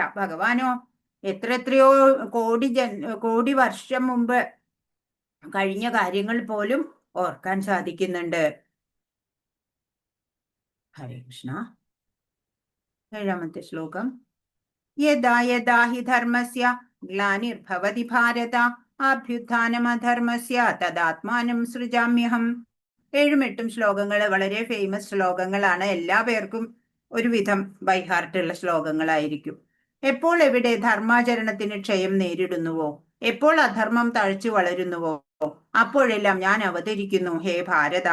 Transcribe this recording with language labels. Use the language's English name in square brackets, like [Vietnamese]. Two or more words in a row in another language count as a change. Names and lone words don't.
[Malayalam] ഭഗവാനോ എത്രയോ കോടി വർഷം മുമ്പ് കഴിഞ്ഞ കാര്യങ്ങൾ പോലും ഓർക്കാൻ സാധിക്കുന്നുണ്ട്. [Sanskrit] ഹരേ കൃഷ്ണ. [Malayalam] 7ാമത്തെ ശ്ലോകം. [Sanskrit] യദാ യദാ ഹി ധർമ്മസ്യ ഗ്ലാനിർഭവതി ഭാരത അഭ്യുത്ഥാനമധർമ്മസ്യ തദാത്മാനം സൃജാമ്യഹം. [Malayalam] 7ഉം 8ഉം ശ്ലോകങ്ങൾ വളരെ ഫേമസ് ശ്ലോകങ്ങളാണ്. എല്ലാ പേർക്കും ഒരുവിധം ബൈഹാർട്ടുള്ള ശ്ലോകങ്ങളായിരിക്കും. എപ്പോൾ എവിടെ ധർമാചരണത്തിന് ക്ഷയം നേരിടുന്നുവോ, എപ്പോൾ അധർമ്മം തഴച്ചു വളരുന്നുവോ, അപ്പോഴെല്ലാം ഞാൻ അവതരിക്കുന്നു [Sanskrit] ഹേ ഭാരത.